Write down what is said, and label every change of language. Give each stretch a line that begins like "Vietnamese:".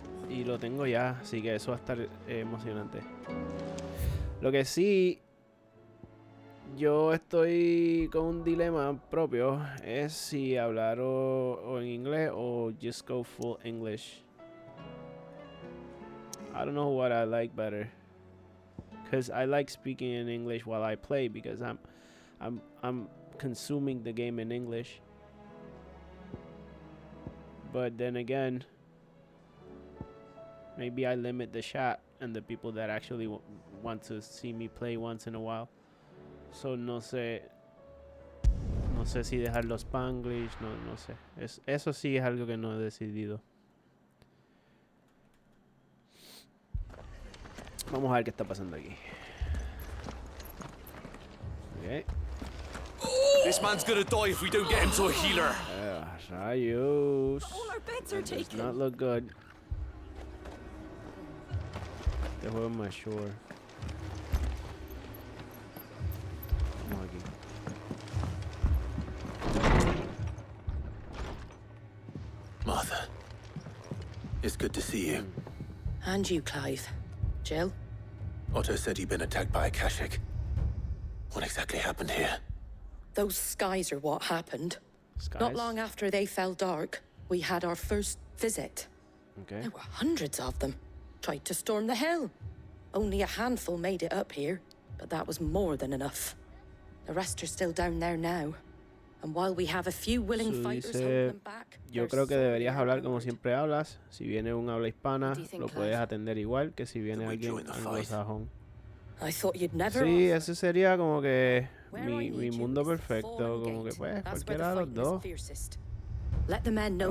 Spanish: Y lo tengo ya, así que eso va a estar emocionante. Lo que sí, yo estoy con un dilema propio, es si hablar o en inglés o
English: just go full English. I don't know what I like better, because I like speaking in English while I play because I'm consuming the game in English. But then again, maybe I limit the chat and the people that actually want to see me play once in a while.
Spanish: So no sé si dejarlo Spanglish, no sé. Eso sí es algo que no he decidido. Vamos a ver qué está pasando aquí.
English: Okay. This man's gonna die if we don't get him to a healer.
Spanish: Rayos.
English: That does not look good.
Spanish: Este juego es más sure. Vamos aquí.
English: Martha, it's good to see you. And you, Clive. Jill? Otto said he'd been attacked by a Kashik. What exactly happened here? Those skies are what happened. Skies? Not long after they fell dark, we had our first visit. Okay. There were hundreds of them. Tried to storm the hill. Only a handful made it up here, but that was more than enough. The rest are still down there now. And while we have a few willing fighters holding them back,
Spanish: yo creo que deberías hablar como siempre hablas. Si viene un habla hispana, lo puedes atender igual que si viene alguien anglosajón.
English: I thought you'd never.
Spanish: Sí, ese sería como que mi mundo perfecto, como que pues cualquiera de los dos.
English: Let the men know